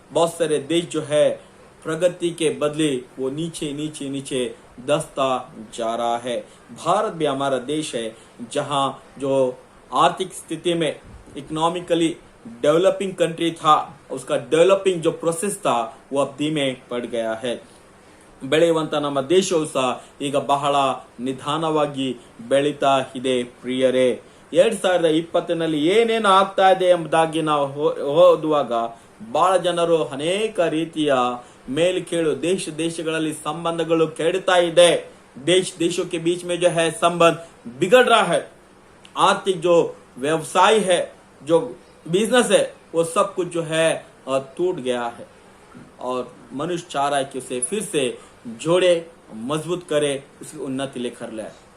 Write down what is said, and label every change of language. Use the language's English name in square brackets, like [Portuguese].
[Hindi] बहुत सारे देश जो है प्रगति के बदले वो नीचे नीचे नीचे दसता जा रहा है। भारत भी हमारा देश है जहां जो आर्थिक स्थिति में इकोनॉमिकली डेवलपिंग कंट्री था, उसका डेवलपिंग जो प्रोसेस था वो अब धीमे पड़ गया है। [Kannada] ಬೆಳೆಯುವಂತ ನಮ್ಮ ದೇಶವು ಸಹ ಈಗ ಬಹಳ ನಿಧಾನವಾಗಿ ಬೆಳೀತಾ ಇದೆ ಪ್ರಿಯರೇ। 2020ನಲ್ಲಿ ಏನೇನು ಆಗ್ತಾ ಇದೆ ಎಂಬುದಾಗಿ ನಾವು ಓದುವಾಗ ಬಹಳ ಜನರು ಅನೇಕ ರೀತಿಯ ಮೇಲ್ಕೇಳು, ದೇಶಗಳಲ್ಲಿ संबंधಗಳು ಕೆಡ್ತಾ ಇದೆ। [Hindi] देशों के बीच में जो है संबंध बिगड़ रहा है। आर्थिक जो व्यवसाय है, जो बिजनेस है, वो सब कुछ जो है टूट गया है, और मनुष्य चाह रहा है कि उसे फिर से जोड़े, मजबूत करे, उसकी उन्नति लेकर लाए।